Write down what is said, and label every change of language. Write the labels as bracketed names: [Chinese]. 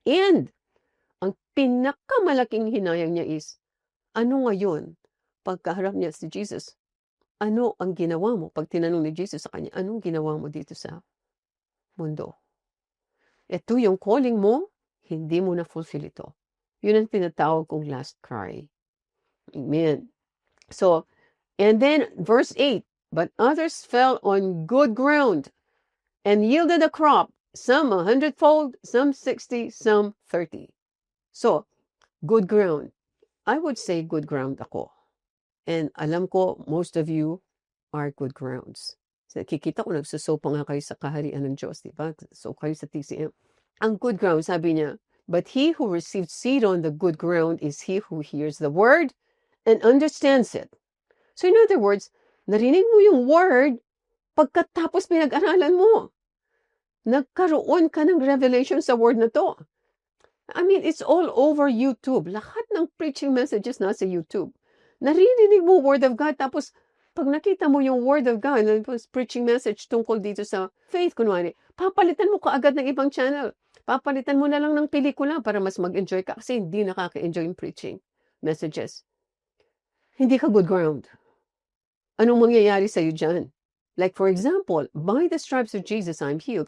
[Filipino] And ang pinakamalaking hinayang niya is, ano ngayon, pagkaharap niya si Jesus, ano ang ginawa mo? Pag tinanong ni Jesus sa kanya, anong ginawa mo dito sa mundo? Ito yung calling mo, hindi mo na-fulfill ito. Yun ang tinatawag kong last cry. Amen. [English] So, and then verse 8, but others fell on good ground and yielded a crop, some 100-fold, some 60, some 30. So, good ground. I would say good ground ako. And alam ko, most of you are good grounds. [Filipino] So, kikita ko, nagsuso pa nga kayo sa kaharian ng Diyos, di ba? So, kayo sa TCM. [English] Ang good ground, sabi niya, but he who received seed on the good ground is he who hears the word and understands it. [Filipino] So, in other words, narinig mo yung word, pagkatapos pinag-aralan mo. Nagkaroon ka ng revelation sa word na to. [English] It's all over YouTube. Lahat ng preaching messages nasa YouTube. [Filipino] Naririnig mo word of God, tapos pag nakita mo yung word of God, tapos preaching message tungkol dito sa faith, kunwari, papalitan mo kaagad ng ibang channel. Papalitan mo na lang ng pelikula para mas mag-enjoy ka kasi hindi nakaka-enjoy yung preaching messages. Hindi ka good ground. Anong mangyayari sa'yo dyan? [English] Like for example, by the stripes of Jesus, I'm healed.